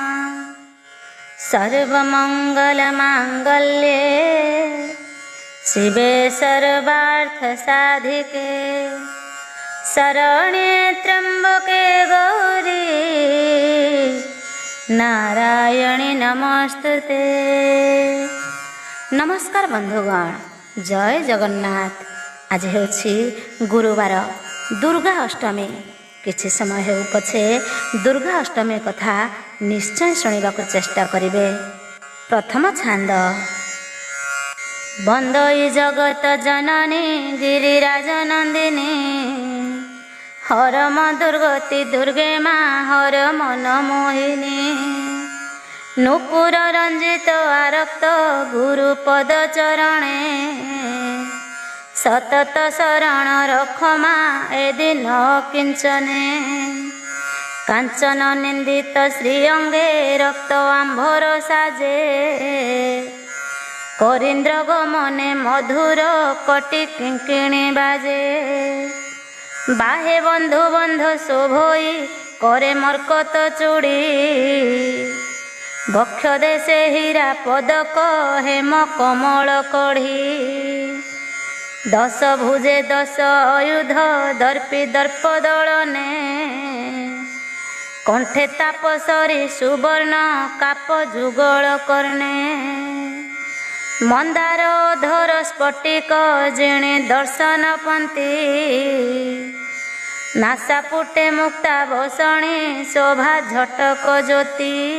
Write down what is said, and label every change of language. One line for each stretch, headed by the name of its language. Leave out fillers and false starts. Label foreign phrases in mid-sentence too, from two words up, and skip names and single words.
Sanskrit: सर्वमङ्गलमाङ्गल्ये शिवे सर्वार्थसाधिके शरण्ये त्र्यम्बके गौरी नारायणी नमस्तुते।
Odia: ନମସ୍କାର ବନ୍ଧୁଗଣ, ଜୟ ଜଗନ୍ନାଥ। ଆଜି ହେଉଛି ଗୁରୁବାର ଦୁର୍ଗା ଅଷ୍ଟମୀ। କିଛି ସମୟ ହେଉ ପଛେ ଦୁର୍ଗା ଅଷ୍ଟମୀ କଥା ନିଶ୍ଚୟ ଶୁଣିବାକ ଚେଷ୍ଟା କରିବେ। ପ୍ରଥମ ଛାନ୍ଦ। ବନ୍ଦଇ ଜଗତ ଜନନୀ ଗିରିରାଜ ନନ୍ଦିନୀ ହରମ ଦୁର୍ଗତି ଦୁର୍ଗେ ମାଁ ହର ମନ ମୋହିନୀ ନୂପୁର ରଞ୍ଜିତ ଆରକ୍ତ ଗୁରୁପଦ ଚରଣେ ସତତ ଶରଣ ରଖମା ଏ ଦିନ କିଞ୍ଚନେ କାଞ୍ଚନ ନିନ୍ଦିତ ଶ୍ରୀଅଙ୍ଗେ ରକ୍ତ ଆମ୍ଭର ସାଜେ କରୀନ୍ଦ୍ର ଗମନେ ମଧୁର କଟି କିଙ୍କିଣୀ ବାଜେ ବାହେ ବନ୍ଧୁ ବନ୍ଧ ଶୋଭଇ କରେ ମର୍କତ ଚୁଡ଼ି ବକ୍ଷ ଦେଶେ ହୀରା ପଦକ ହେମ କମଳ କଢ଼ି ଦଶ ଭୁଜେ ଦଶ ଆୟୁଧ ଦର୍ପୀ ଦର୍ପ ଦଳନେ କଣ୍ଠେ ତାପସରୀ ସୁବର୍ଣ୍ଣ କାପ ଯୁଗଳ କର୍ଣ୍ଣେ ମନ୍ଦାର ଧର ସ୍ଫଟିକ ଜିଣେ ଦର୍ଶନ ପନ୍ତି ନାସା ପୁଟେ ମୁକ୍ତା ବସଣୀ ଶୋଭା ଝଟକ ଜ୍ୟୋତି